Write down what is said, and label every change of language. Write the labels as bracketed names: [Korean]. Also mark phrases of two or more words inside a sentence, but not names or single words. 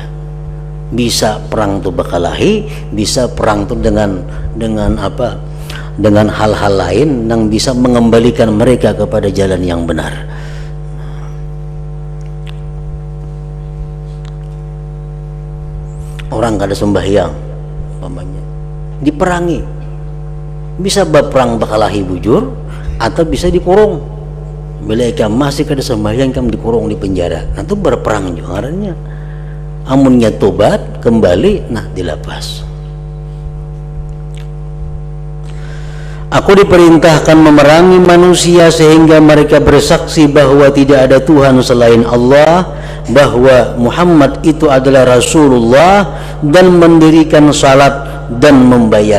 [Indonesian] Bisa perang itu berkelahi, bisa perang itu dengan apa? Dengan hal-hal lain yang bisa mengembalikan mereka kepada jalan yang benar. [Banjar] Orang kada sembahyang umpamanya diperangi, bisa berperang berkelahi bujur atau bisa dikurung. Bila ikam masih kada sembahyang, ikam dikurung di penjara, nah itu berperang juga ngarannya. Amunnya tobat kembali, nah dilepas. [Indonesian] Aku diperintahkan memerangi manusia sehingga mereka bersaksi bahwa tidak ada Tuhan selain Allah, bahwa Muhammad itu adalah Rasulullah, dan mendirikan salat dan membayar.